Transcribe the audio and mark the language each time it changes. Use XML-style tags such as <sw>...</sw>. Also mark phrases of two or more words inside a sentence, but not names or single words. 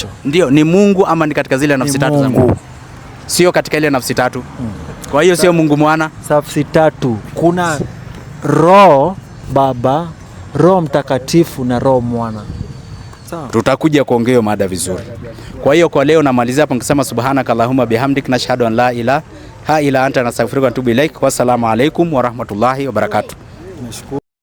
<sw>Ndio, ni Mungu ama ni katika zile nafsi tatu za Mungu? Sio katika ile nafsi tatu. Kwa hiyo sio Mungu Mwana. Nafsi tatu. Kuna Roho Baba, Roho Mtakatifu na Roho Mwana. Sawa. Tutakuja kuongea mada vizuri. Kwa hiyo kwa leo namalizia hapo nikisema</sw> <ar>سبحانك اللهم وبحمدك نشهد أن لا إله إلا أنت نستغفرك ونتوب إليك. والسلام عليكم ورحمة الله وبركاته.</ar>